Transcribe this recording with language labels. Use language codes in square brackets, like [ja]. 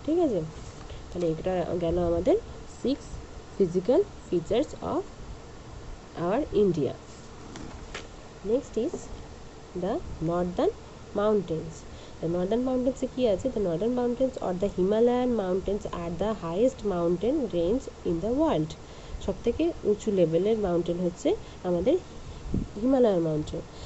[bn] ঠিক আছে, তাহলে এটা গেল আমাদের 6 [en] physical features of our India. Next is the northern mountains. The northern mountains [bn] কি আছে? [en] The northern mountains or the Himalayan mountains are the highest mountain range in the world. [bn] সবথেকে উঁচু লেভেলের মাউন্টেন হচ্ছে আমাদের হিমালয়ান মাউন্টেন.